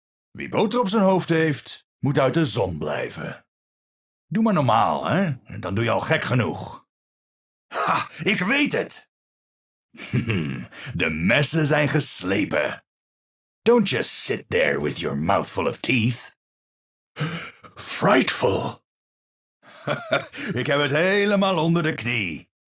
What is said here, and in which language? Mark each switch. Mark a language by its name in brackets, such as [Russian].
[Dutch] Wie boter op zijn hoofd heeft, moet uit de zon blijven. Doe maar normaal, hè? Dan doe je al gek genoeg. Ha, ik weet het. De messen zijn geslepen. [English] Don't just sit there with your mouth full of teeth. Frightful. [Dutch] Ik heb het helemaal onder de knie.